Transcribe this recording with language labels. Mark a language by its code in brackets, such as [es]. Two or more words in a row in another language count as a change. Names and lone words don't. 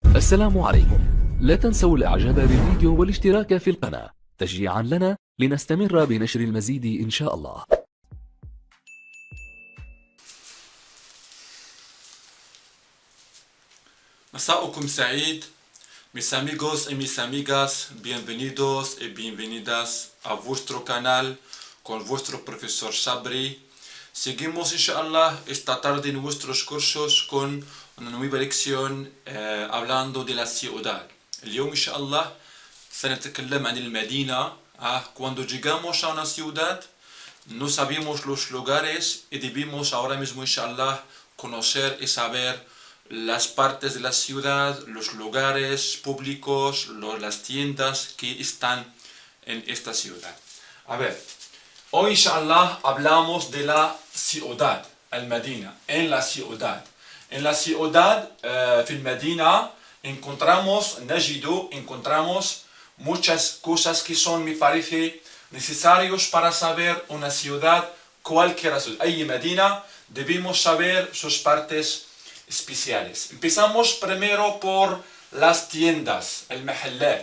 [ar] السلام عليكم. لا تنسوا الاعجاب بالفيديو والاشتراك في القناة تشجيعا لنا لنستمر بنشر المزيد إن شاء الله. مساءكم سعيد. [es] Mis amigos y mis amigas, bienvenidos y bienvenidas a vuestro canal con vuestro profesor Sabri. Seguimos inshallah esta tarde en vuestros cursos con una nueva lección hablando de la ciudad. [ar] اليوم إن شاء الله سنتكلم عن المدينة. [es] Cuando llegamos a una ciudad no sabemos los lugares y debemos ahora mismo inshallah conocer y saber las partes de la ciudad, los lugares públicos, las tiendas que están en esta ciudad. A ver, hoy inshallah hablamos de la ciudad, al-Madina, en la ciudad. En la ciudad, [ar] في المدينة, [es] encontramos muchas cosas que son, me parece, necesarios para saber una ciudad, cualquier ciudad. Hay Medina, debemos saber sus partes especiales. Empezamos primero por las tiendas, el mahallat.